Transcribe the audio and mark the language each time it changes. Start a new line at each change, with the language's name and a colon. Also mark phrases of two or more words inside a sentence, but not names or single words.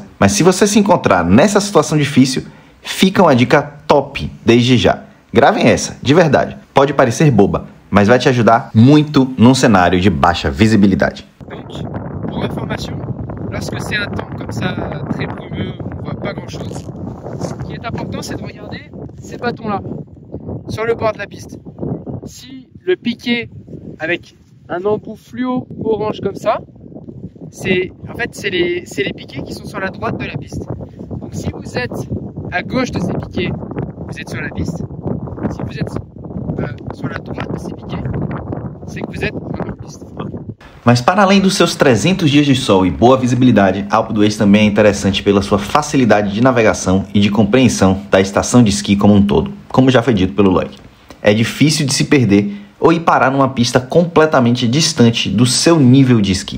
Portuguese: Mas se você se encontrar nessa situação difícil, fica uma dica top desde já. Gravem essa, de verdade. Pode parecer boba, mas vai te ajudar muito num cenário de baixa visibilidade.
French: Donc, pour information, lorsque c'est un temps comme ça très brumeux, on voit pas grand chose. Ce qui est important, c'est de regarder ces bâtons-là sur le bord de la piste. Si le piquet avec un embout fluo orange comme ça, c'est les piquets qui sont sur la droite de la piste. Donc si vous êtes à gauche de ces piquets, vous êtes sur la piste. Si vous êtes sur la droite de ces piquets, c'est que vous êtes en hors-piste.
Portuguese: Mas para além dos seus 300 dias de sol e boa visibilidade, a Alpe d'Huez também é interessante pela sua facilidade de navegação e de compreensão da estação de esqui como um todo, como já foi dito pelo Loic. É difícil de se perder ou ir parar numa pista completamente distante do seu nível de esqui.